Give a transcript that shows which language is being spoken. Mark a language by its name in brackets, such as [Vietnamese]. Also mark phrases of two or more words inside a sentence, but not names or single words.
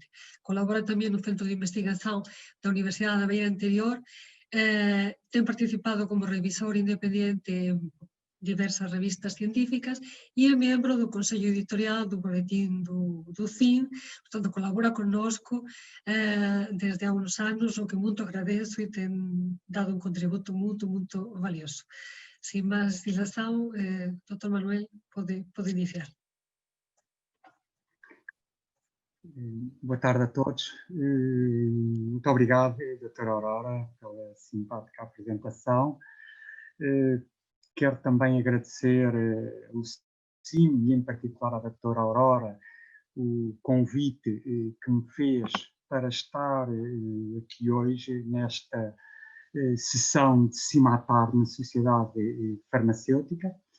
[Galician] Colabora tamén no Centro de Investigación da Universidade da Beira Interior, ten participado como revisor independiente en diversas revistas científicas e é membro do Consello Editorial do Boletín do CIN, portanto, colabora connosco [Portuguese] desde há uns anos, [Galician] o que moito agradezo e ten dado un contributo moito valioso. Sin máis dilación, Dr. Manuel, pode iniciar. [Portuguese] Boa tarde a todos. Muito obrigado, doutora Aurora, pela simpática apresentação. Quero também agradecer o CIM e, em particular, à doutora Aurora, o convite que me fez para estar aqui hoje nesta sessão de cimatar na sociedade farmacêutica.